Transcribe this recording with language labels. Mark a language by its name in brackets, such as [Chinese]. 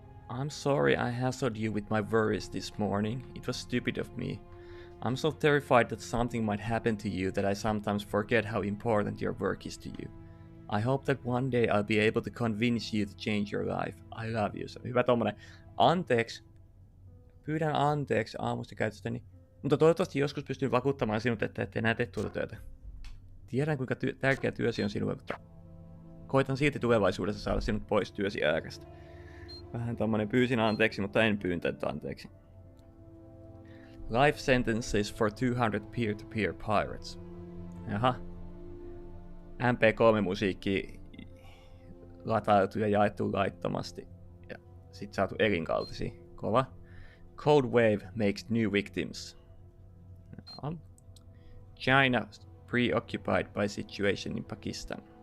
[English] I'm sorry I hassled you with my worries this morning. It was stupid of me. I'm so terrified that something might happen to you that I sometimes forget how important your work is to you. I hope that one day I'll be able to convince you to change your life. I love you. [Finnish] Hyvä tommonen. Anteeksi. Pyydän anteeksi aamusta käytöstäni. Mutta toivottavasti joskus pystyn vakuuttamaan sinut, että et enää tee tuota työtä. Tiedän kuinka tärkeä työsi on sinulle, mutta koitan silti tulevaisuudessa saada sinut pois työsi äärestä. Vähän tommonen pyysin anteeksi, mutta en pyyntänyt anteeksi. [English] Life sentences for 200 peer-to-peer pirates. [Finnish] Jaha. MP3-musiikki latailtu ja jaettu laittomasti. Ja sit saatu elinkautisia. Kova. [English] Code Wave makes new victims. [Finnish] Jaha. [English] China preoccupied by situation in Pakistan.